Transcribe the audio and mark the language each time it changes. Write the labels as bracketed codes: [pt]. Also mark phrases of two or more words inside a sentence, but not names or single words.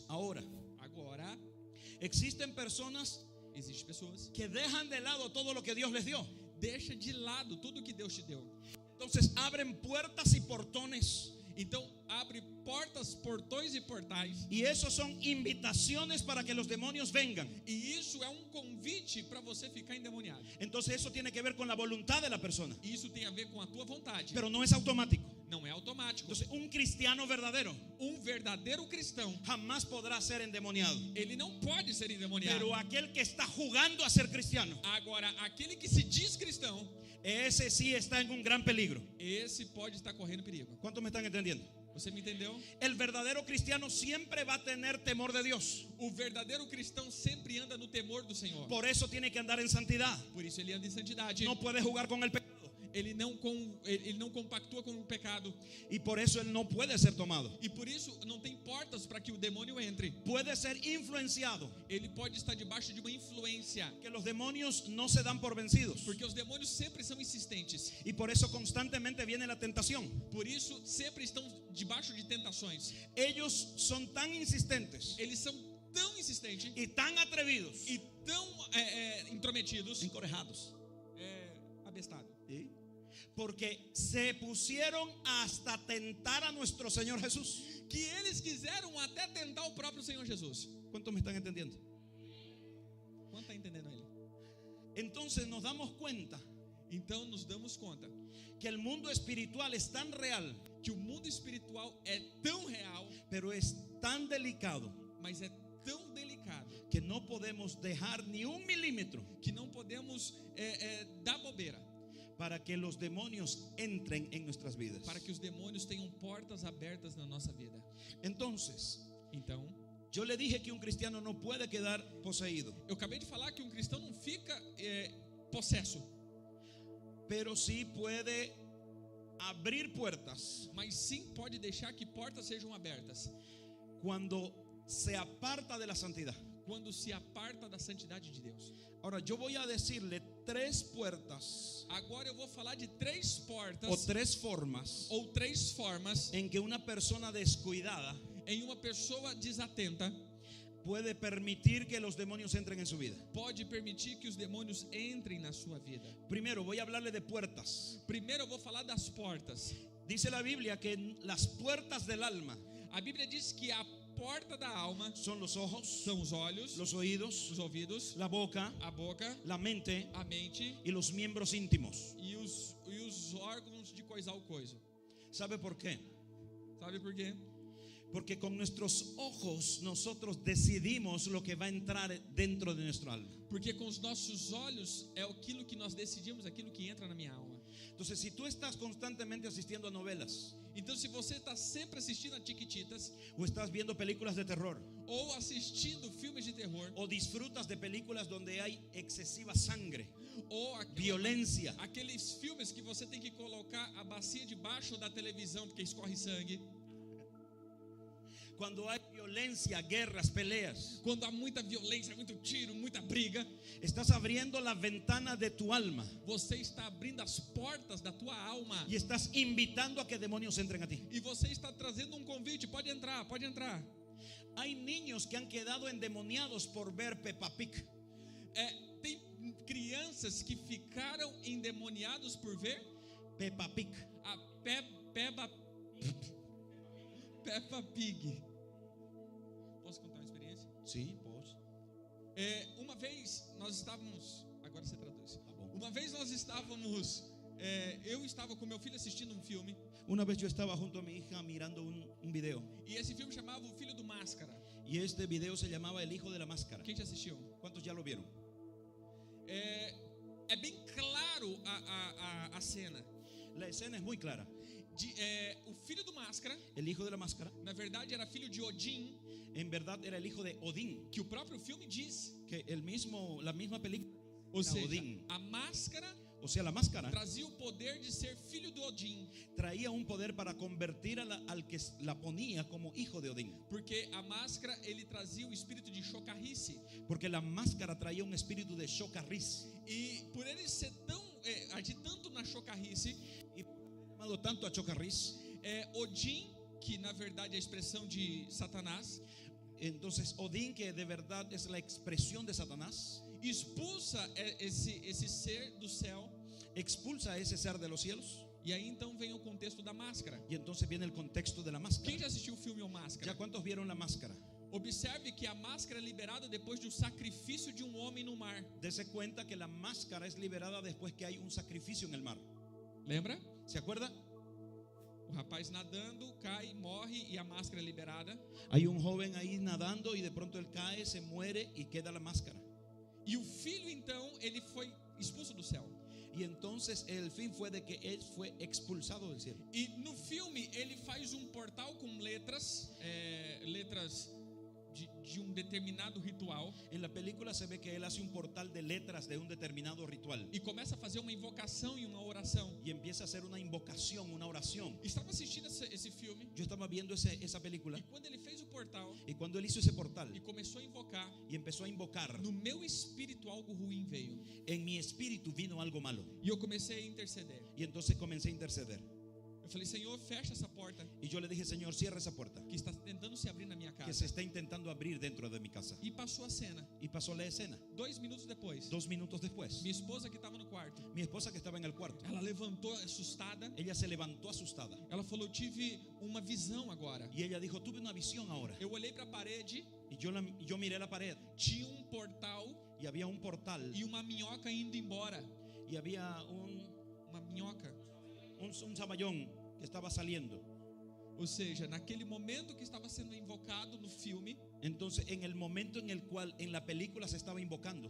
[es] Ahora, [pt] Agora, [es] existen personas [pt] existem pessoas [es] que dejan de lado todo lo que Dios les dio. [pt] deixa de lado tudo que Deus te deu. [es] Entonces abren puertas y portones. [pt] Então abre portas, portões e portais. [es] Y esos son invitaciones para que los demonios vengan. [pt] E isso é convite para você ficar endemoniado. [es] Entonces eso tiene que ver con la voluntad de la persona, [pt] E isso tem a ver com a tua vontade. [es] pero no es automático. [pt] Não é automático. [es] Entonces un cristiano verdadero [pt] Verdadeiro cristão, [es] jamás podrá ser endemoniado. [pt] ele não pode ser endemoniado. [es] Pero aquel que está jugando a ser cristiano, [pt] Agora, aquele que se diz cristão, [es] ese sí está en un gran peligro. [pt] esse pode estar correndo perigo. [es] ¿Cuántos me están entendiendo? [pt] Você me entendeu? [es] El verdadero cristiano siempre va a tener temor de Dios. [pt] O verdadeiro cristão sempre anda no temor do Senhor. [es] Por eso tiene que andar en santidad. [pt] Por isso ele anda em santidade. [es] No puede jugar con el pecado. [pt] Ele não compactua com o pecado. [es] Y por eso él no puede ser tomado. [pt] E por isso não tem portas para que o demônio entre. [es] Puede ser influenciado. [pt] Ele pode estar debaixo de uma influência. [es] Que los demonios no se dan por vencidos. [pt] Porque os demônios sempre são insistentes. [es] Y por eso constantemente viene la tentación. [pt] Por isso sempre estão debaixo de tentações. [es] Ellos son tan insistentes [pt] Eles são tão insistentes [es] y tan atrevidos, [pt] e tão intrometidos, [es] encorejados, [pt] abestado. [es] ¿Sí? Porque se pusieron hasta tentar a nuestro Señor Jesús. [pt] Que eles quiseram até tentar o próprio Senhor Jesus. [es] ¿Cuántos me están entendiendo? [pt] Quanto está entendendo ele? [es] Entonces nos damos cuenta [pt] Então nos damos conta [es] que el mundo espiritual es tan real, [pt] que o mundo espiritual é tão real, [es] pero es tan delicado, [pt] mas é tão delicado, [es] que no podemos dejar ni un milímetro [pt] que não podemos dar bobeira [es] para que los demonios entren en nuestras vidas. [pt] para que os demônios tenham portas abertas na nossa vida. [es] Entonces, [pt] Então, [es] yo le dije que un cristiano no puede quedar poseído, [pt] eu acabei de falar que um cristão não fica possesso, [es] pero sí puede abrir puertas [pt] mas sim pode deixar que portas sejam abertas [es] cuando se aparta de la santidad. [pt] quando se aparta da santidade de Deus. [es] Ahora yo voy a decirle 3 puertas [pt] Agora eu vou falar de 3 portas [es] o 3 formas [pt] ou 3 formas [es] en que una persona descuidada [pt] em uma pessoa desatenta [es] puede permitir que los demonios entren en su vida. [pt] pode permitir que os demônios entrem na sua vida. [es] Primero voy a hablarle de puertas. [pt] Primeiro eu vou falar das portas. [es] Dice la Biblia que las puertas del alma [pt] A Bíblia diz que a porta da alma [es] son los ojos, [pt] são os olhos, [es] los oídos, [pt] os ouvidos, [es] la boca, [pt] a boca, [es] la mente [pt] a mente [es] y los miembros íntimos. [pt] e os órgãos de coisar o coiso. [es] ¿Sabe por qué? [pt] Sabe por quê? [es] Porque con nuestros ojos nosotros decidimos lo que va a entrar dentro de nuestro alma. [pt] Porque com os nossos olhos é aquilo que nós decidimos, aquilo que entra na minha alma. [es] Entonces, si tú estás constantemente asistiendo a novelas [pt] Então, se você está sempre assistindo a Tiquititas [es] o estás viendo películas de terror [pt] ou assistindo filmes de terror [es] o disfrutas de películas donde hay excesiva sangre, [pt] ou [es] violencia, [pt] aqueles filmes que você tem que colocar a bacia debaixo da televisão porque escorre sangue, [es] cuando hay violencia, guerras, peleas, [pt] quando há muita violência, muito tiro, muita briga, [es] estás abriendo la ventana de tu alma [pt] você está abrindo as portas da tua alma [es] y estás invitando a que demonios entren a ti. [pt] e você está trazendo um convite, pode entrar, pode entrar. [es] Hay niños que han quedado endemoniados por ver Peppa Pig. [pt] Tem crianças que ficaram endemoniados por ver Peppa Pig. a Peppa Pig. Posso contar uma experiência? [es] Sí, pues. [pt] Uma vez nós estávamos, agora você traduz. Tá bom. Uma vez nós estávamos, eu estava com meu filho assistindo um filme [es] Una vez yo estaba junto a mi hija mirando un video [pt] e esse filme chamava O Filho do Máscara. [es] y este video se llamaba El Hijo de la Máscara. [pt] Quem já assistiu? [es] ¿Cuántos ya lo vieron? [pt] É bem claro a cena. [es] La escena es muy clara. [pt] O filho do Máscara, [es] El Hijo de la Máscara [pt] na verdade, era filho de Odin, [es] en verdad era el hijo de Odín, [pt] que o próprio filme diz. [es] que la misma película [pt] Ou [es] era [pt] seja, [es] Odín. [pt] a máscara [es] O sea, la máscara [pt] trazia o poder de ser filho do Odin, [es] traía un poder para convertir al que la ponía como hijo de Odín, [pt] porque a máscara ele trazia o espírito de chocarrice. [es] porque la máscara traía un espíritu de chocarriz. [pt] E por ele ser tão agir tanto na chocarrice, [es] Y llamado tanto a chocarriz, [pt] Odin, que na verdade é a expressão de Satanás, [es] entonces Odín, que de verdad es la expresión de Satanás, [pt] expulsa esse ser do céu. [es] expulsa a ese ser de los cielos. [pt] E aí então vem o contexto da máscara. [es] Y entonces viene el contexto de la máscara. [pt] Quem já assistiu o filme O Máscara? [es] ¿Ya cuántos vieron la máscara? [pt] Observe que a máscara é liberada depois do sacrifício de um homem no mar. [es] Dese cuenta que la máscara es liberada después que hay un sacrificio en el mar. [pt] Lembra? [es] ¿Se acuerda? [pt] O rapaz nadando, cai, morre e a máscara é liberada. [es] Hay un joven ahí nadando y de pronto él cae, se muere y queda la máscara. [pt] E o filho então, ele foi expulso do céu. [es] Y entonces el fin fue de que él fue expulsado del cielo. [pt] E no filme ele faz um portal com letras, letras de um determinado ritual, [es] En la película se ve que él hace un portal de letras de un determinado ritual [pt] e começa a fazer uma invocação e uma oração. [es] y empieza a hacer una invocación, una oración. [pt] Estava assistindo esse filme [es] Yo estaba viendo esa película [pt] e quando ele fez o portal [es] y cuando él hizo ese portal [pt] e começou a invocar, [es] y empezó a invocar, [pt] no meu espírito algo ruim veio [es] en mi espíritu vino algo malo [pt] e eu comecei a interceder. [es] y entonces comencé a interceder. [pt] Eu Eu falei, Senhor, fecha essa porta [es] Y yo le dije, Señor, cierra esa puerta [pt] que está tentando se abrir na minha [es] que [pt] casa. [es] se está intentando abrir dentro de mi casa. [pt] E passou a cena. [es] Y pasó la escena. [pt] 2 minutos depois, [es] 2 minutos después, [pt] minha esposa que estava no quarto, [es] mi esposa que estaba en el cuarto, [pt] ela levantou assustada. [es] ella se levantó asustada. [pt] Ela falou, eu tive uma visão agora. [es] Y ella dijo, tuve una visión ahora. [pt] Eu olhei para a parede, [es] Y yo miré la pared [pt] tinha um portal [es] y había un portal [pt] e uma minhoca indo embora. [es] y había [pt] Uma minhoca. [es] un saballón que estaba saliendo. [pt] Ou seja, naquele momento que estava sendo invocado no filme, [es] Entonces, en el momento en el cual en la película se estaba invocando,